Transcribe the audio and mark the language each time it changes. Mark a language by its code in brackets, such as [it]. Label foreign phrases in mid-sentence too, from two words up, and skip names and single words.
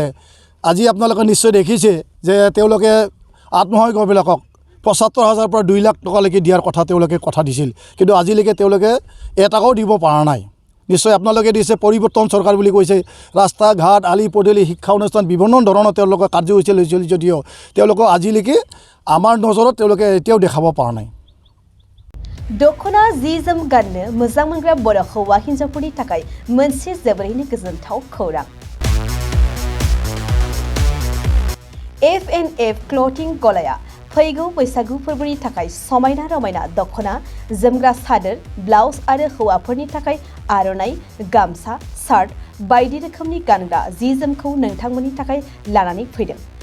[as] আজি আপোনালোকে নিশ্চয় দেখিছে যে তেওঁলোকে আত্মসহায়কবিলাকক ৭৫,০০০ পৰা ২ লাখ টকালৈকে দিয়াৰ কথা তেওঁলোকে কথা দিছিল। কিন্তু আজিলৈকে তেওঁলোকে এটাও দিব পৰা নাই। নিশ্চয় আপোনালোকে দিছে পৰিৱৰ্তন চৰকাৰ বুলি কৈছে। ৰাস্তা ঘাট আলি পদূলি শিক্ষা অনুষ্ঠান বিভিন্ন ধৰণৰ তেওঁলোকে কাৰ্যসূচী লৈছিল যদিও তেওঁলোকক আজিলৈকে আমাৰ নজৰত তেওঁলোকে এতিয়াও দেখাব পৰা নাই। [brx] दखना जि जोम गाननो मोजां मोनग्रा बर' हौवा हिन्जावफोरनि थाखाय मोनसे जोबोरैनो गोजोनथाव खौरां। F&F क्लथिं गलाया फैगौ बैसागु फोरबोनि थाखाय समायना रमायना दखना जोमग्रा सादोर ब्लाउज आरो हौवाफोरनि थाखाय आर'नाइ गामसा शार्ट बायदि रोखोमनि गानग्रा जि जोमखौ नोंथांमोननि थाखाय लानानै फैदों।